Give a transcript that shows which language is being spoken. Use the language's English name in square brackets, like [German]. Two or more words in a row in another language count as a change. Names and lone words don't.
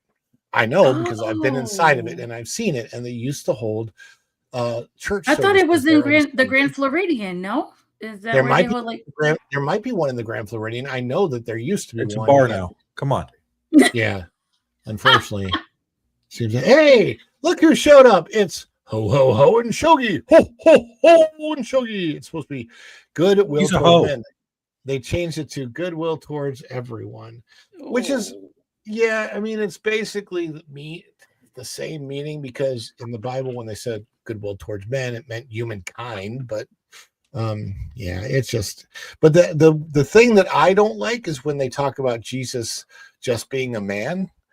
[English] I know because I've been inside of it and I've seen it, and they used to hold church. I thought it was services in there the Grand Floridian. No, is that there where might they be hold like? There might be one in the Grand Floridian. I know that there used to be It's one. a bar now. Come on. Yeah, unfortunately, seems like, hey, look who showed up! It's ho ho ho and shogi, ho ho ho and shogi. It's supposed to be goodwill He's a towards hoe. men. They changed it to goodwill towards everyone, which is, yeah, I mean, it's basically the same meaning, because in the Bible, when they said goodwill towards men, it meant humankind. But yeah, it's just, but the thing that I don't like is when they talk about Jesus just being a man.